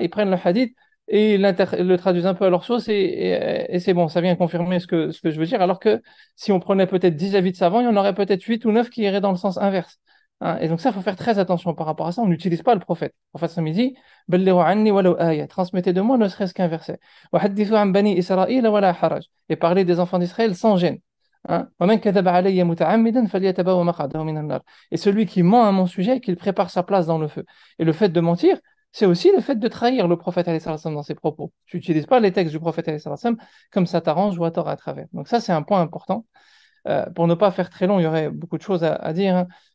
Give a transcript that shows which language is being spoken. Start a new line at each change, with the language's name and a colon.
French: Ils prennent le hadith et ils le traduisent un peu à leur sauce et c'est bon, ça vient confirmer ce que je veux dire. Alors que si on prenait peut-être 10 avis de savants, il y en aurait peut-être 8 ou 9 qui iraient dans le sens inverse. Hein, et donc ça, il faut faire très attention par rapport à ça. On n'utilise pas le prophète. En fait, ça me dit,
Arabic: بلغوا عني ولو آية.
French: Transmettez de moi ne serait-ce qu'un verset.
Arabic: وحدثوا عن بني إسرائيل ولا حرج.
French: Et parlez des enfants d'Israël sans gêne. Hein.
Arabic: ومن كذب علي متعمدا فليتبوأ مقعده من النار.
French: Et celui qui ment à mon sujet, qu'il prépare sa place dans le feu. Et le fait de mentir, c'est aussi le fait de trahir le prophète alayhi salam dans ses propos. Tu n'utilises pas les textes du prophète alayhi salam comme ça t'arrange ou à tort à travers. Donc ça, c'est un point important. Pour ne pas faire très long, il y aurait beaucoup de choses à dire, hein.